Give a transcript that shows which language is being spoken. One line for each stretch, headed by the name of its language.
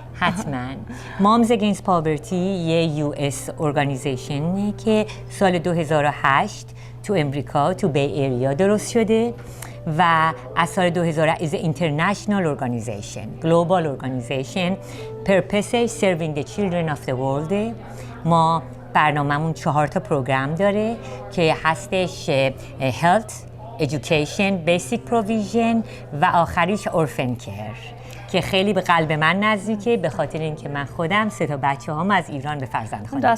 Persian: حتما. Moms Against Poverty یه US ارگانیزیشنی که سال 2008 تو امریکا تو بی ایریا درست شده و از سال 2000
English: is an international organization, global organization. Purpose serving the children of the world.
Persian: ما برنامه‌مون 4 تا پروگرام داره که هستش
English: health, education, basic provision
Persian: و آخریش
English: orphan care
Persian: که خیلی به قلب من نزدیکه به خاطر اینکه من خودم 3 تا بچه‌هام از ایران به فرزندخوانی